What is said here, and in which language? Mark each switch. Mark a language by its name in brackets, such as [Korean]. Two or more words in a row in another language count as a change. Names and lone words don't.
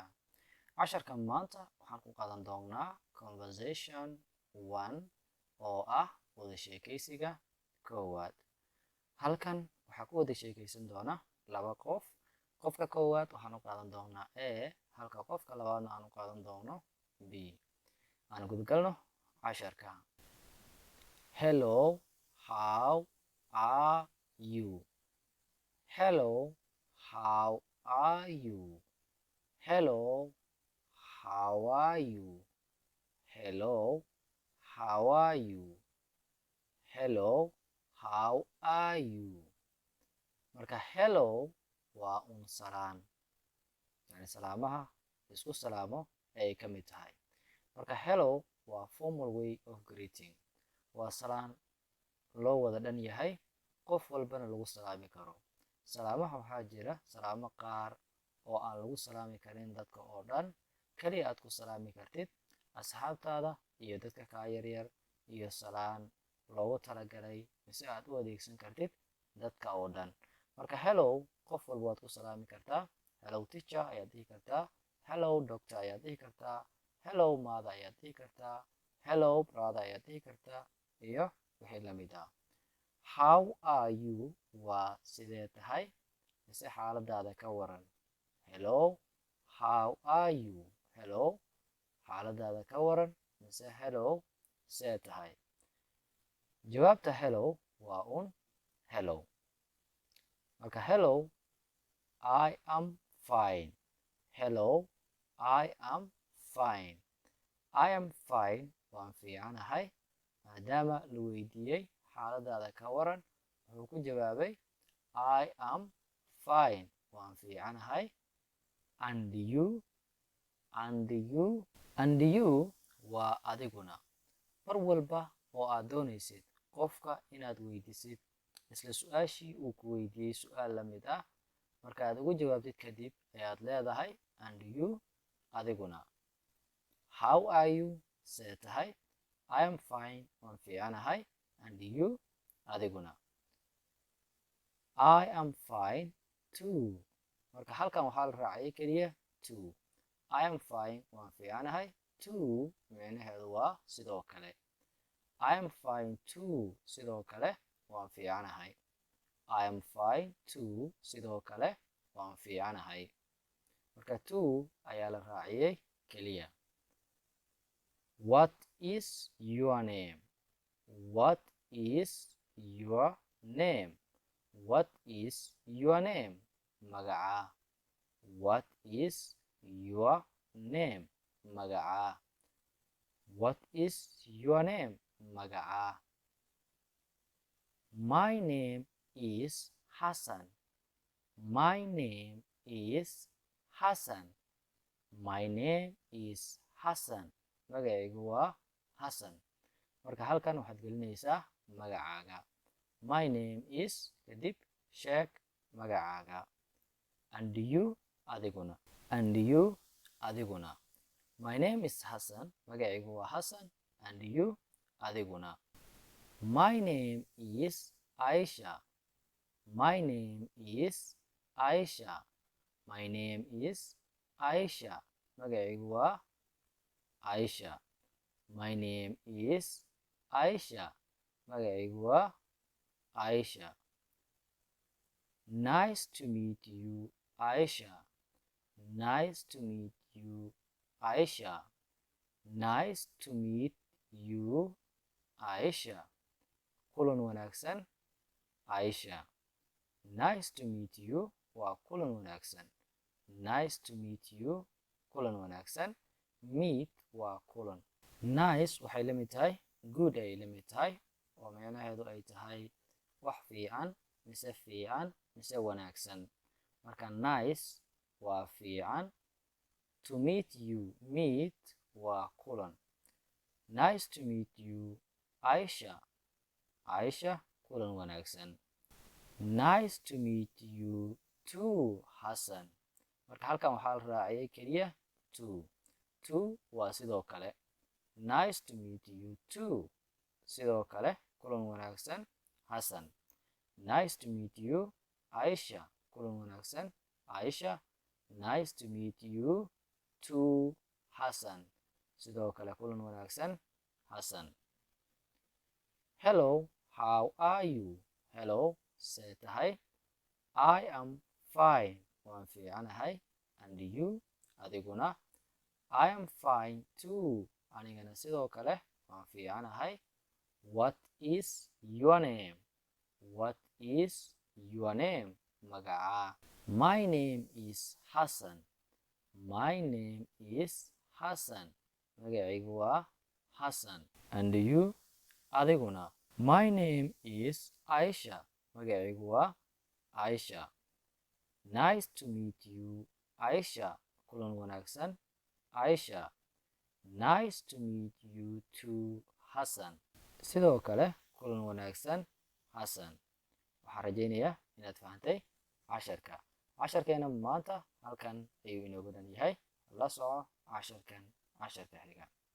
[Somali] Casharkan maanta waxaan ku qaadan doonaa conversation 1 oo ah wadasheekeysiga koowaad. Halkan waxaa ku wada sheekeysan doona laba qof. Qofka koowaad waxaan u qaadan doonaa A, halka qofka labaadna aan u qaadan doono B. Aan gudgalno casharka. [English] Hello, how are you? Hello, how are you? Hello, how are you? Hello, how are you? Hello, how are you? [Somali] Marka hello waa salaan, yani salaamaha isku salaamo ay ka mid tahay. [English] Marka hello waa formal way of greeting, [Somali] waa salaan loo wada dhan yahay, qof walbana lagu salaami karo. Salaamaha waxaa jira salaamo qaar oo aan lagu salaami karin dadka oo dhan, kaliya aad ku salaami kartid asxaabtaada iyo dadka kaa yaryar, iyo salaan loogu talagalay mise aad u adeegsan kartid dadka oo dhan. Marka hello qof walba waad ku salaami kartaa. [English] Hello teacher [Somali] ayaad dhihi kartaa, [English] hello doctor [Somali] ayaad dhihi kartaa, [English] hello mother [Somali] ayaad dhihi kartaa, [English] hello brother [Somali] ayaad dhihi kartaa, iyo wixii la mid ah. [English] How are you [Somali] waa sidee tahay mise xaaladaada ka waran. [English] Hello, how are you? Hello, [Somali] xaaladaada ka waran mise hello, see tahay. Jawaabta hello waa hello. [English] Marka hello, I am fine. Hello, I am fine. I am fine [Somali] waan fiicanahay. Maadaama la weydiiyey xaaladaada ka waran, wuxuu ku jawaabay [English] I am fine [Somali] waan fiicanahay. [English] And you, and you, and you [Somali] waa adiguna. Mar walba oo aad doonaysid qofka inaad weydiisid isla su-aashii uu ku weydiiyey su-aal la mid ah, marka aad ugu jawaabtid kadib ayaad leedahay [English] and you, [Somali] adiguna. [English] How are you? [Somali] See tahay. [English] I am fine [Somali] waan fiicanahay. [English] And you, adiguna. I am fine too. [Somali] Marka halkan waxaa la raaciyay keliya too. [English] I am fine [Somali] waan fiicanahay. Too micnaheedu waa sidoo kale. [English] I am fine too [Somali] sidoo kale waan fiicanahay. [English] I am fine too [Somali] sidoo kale waan fiicanahay. Marka too ayaa la raaciyay keliya. [English] What is your name? What is your name? What is your name? Magaca. What is your name? Magaca. What is your name? Magaca. My name is Hassan. My name is Hassan. My name is Hassan. [Somali] Magacaygu waa Hassan. Marka halkan waxaad gelinaysaa magacaaga. [English] My name is [Somali] kadib sheeg magacaaga. [English] And you, adiguna. And you, adiguna. My name is Hassan. [Somali] Magacaygu waa Hassan. [English] And you, [Somali] adiguna. [English] My name is Aisha. My name is Aisha. My name is Aisha. [Somali] Magacaygu waa Aisha. [English] My name is Aisha. [Somali] Magacaygu waa [English] Aisha. Nice to meet you, Aisha. Nice to meet you, Aisha. Nice to meet you, Aisha. [Somali] Kulan wanaagsan, Aisha. [English] Nice to meet you [Somali] waa kulan wanaagsan. [English] Nice to meet you, [Somali] kulan wanaagsan. Meet waa kulan. Nice waxay la mid tahay good ay la mid tahay, oo micnaheedu ay tahay wax fiican mise wanaagsan. Marka nice waa fiican. [English] To meet you, meet [Somali] waa kulan. [English] Nice to meet you, Aisha. [Somali] Aisha, kulan wanaagsan. [English] Nice to meet you too, Hassan. [Somali] Marka halkan waxaa la raaciyay keliya too. Too waa sidoo kale. [English] Nice to meet you too. [Somali] Sidoo kale kulan wanaagsan Hassan. [English] nice to meet you Aisha. [Somali] Kulan wanaagsan Aisha. [English] Nice to meet you too Hassan. [Somali] Sidoo kale kulan wanaagsan Hassan. [English] Hello, how are you? [Somali] Hello, see tahay? [English] I am fine. [Somali] Waan fiicanahay. [English] And you? [Somali] Adiguna? [English] I am fine too. [Somali] Anigana sidoo kale waan fiicanahay. [English] What is your name? What is your name? Magaca. My name is Hassan. My name is Hassan. [Somali] Magacaygu waa Hassan. [English] And you? Adiguna? My name is Aisha. [Somali] Magacaygu waa [English] Aisha. Nice to meet you Aisha. [Somali] Kulan wanaagsan Aisha. [English] Nice to meet you too Hassan. [Somali] Sidoo kale kulan wanaagsan Hassan. Waxaan rajaynayaa inaad fahantay casharkeena maanta halkan ayuu inoogu dhan yahay. La soco casharkan casharka xiga.